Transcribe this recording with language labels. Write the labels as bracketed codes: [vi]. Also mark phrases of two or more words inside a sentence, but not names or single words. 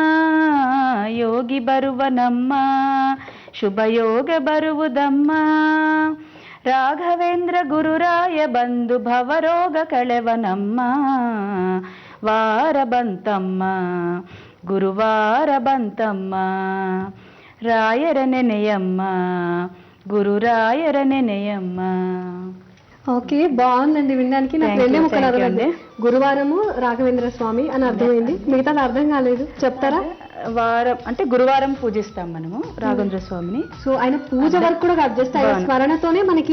[kn] ಯೋಗಿ ಬರುವನಮ್ಮ ಶುಭಯೋಗ ಬರುವುದಮ್ಮ ರಾಘವೇಂದ್ರ ಗುರುರಾಯ ಬಂದು ಭವರೋಗ ಕಳೆವನಮ್ಮ ವಾರ ಬಂತಮ್ಮ ಗುರುವಾರ ಬಂತಮ್ಮ ರಾಯರ ನೆನೆಯಮ್ಮ ಗುರುರಾಯರ ನೆನೆಯಮ್ಮ. [te] ఓకే, బాగుందండి వినడానికి. నాకు రెండే ముక్కలు అర్థమైంది. గురువారము రాఘవేంద్ర స్వామి అని అర్థమైంది, మిగతా అర్థం కాలేదు. చెప్తారా? వారం అంటే గురువారం పూజిస్తాం మనము రాఘవేంద్ర స్వామిని. సో ఆయన పూజ వరకు కూడా కాదు, జస్ట్ ఆయన స్మరణతోనే మనకి